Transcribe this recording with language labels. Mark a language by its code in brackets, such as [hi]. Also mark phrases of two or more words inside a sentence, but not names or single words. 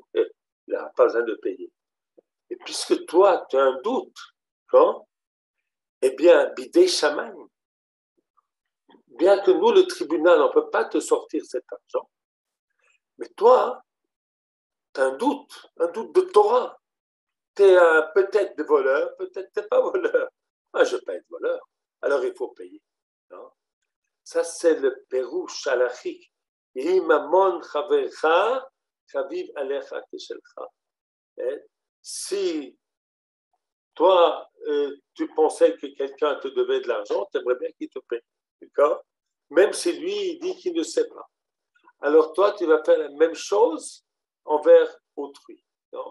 [fr] Il n'a pas besoin de payer. Et puisque toi, tu as un doute, hein, eh bien, [he] בידי שמים, [fr] bien que nous, le tribunal, on ne peut pas te sortir cet argent, mais toi, tu as un doute de Torah. Tu es peut-être des voleurs, peut-être tu n'es pas voleur. Ah, je ne veux pas être voleur. Alors il faut payer. Non? Ça, c'est le pérouche halachique. [he] אם ממון חברך חביב עליך כשלך. [fr] Si toi, tu pensais que quelqu'un te devait de l'argent, tu aimerais bien qu'il te paye. D'accord? Même si lui, il dit qu'il ne sait pas. Alors toi, tu vas faire la même chose envers autrui. Non?